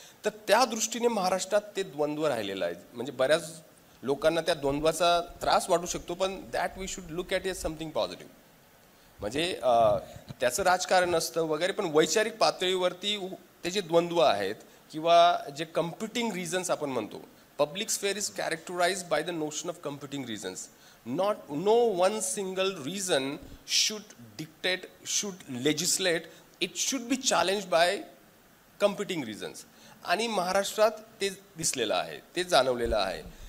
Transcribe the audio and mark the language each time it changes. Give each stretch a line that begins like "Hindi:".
Marathi: तर त्या दृष्टीने महाराष्ट्रात ते द्वंद्व राहिलेलं आहे. म्हणजे बऱ्याच लोकांना त्या द्वंद्वाचा त्रास वाटू शकतो, पण
English: That we should look at is something positive.
Marathi: म्हणजे त्याचं राजकारण असतं वगैरे, पण वैचारिक पातळीवरती ते जे द्वंद्व आहेत किंवा जे
English: competing reasons
Marathi: आपण म्हणतो,
English: public sphere is characterized by the notion of competing reasons. No one single reason should dictate, should legislate. It should be challenged by competing reasons.
Marathi: आणि महाराष्ट्रात ते दिसलेलं आहे, ते जाणवलेलं आहे.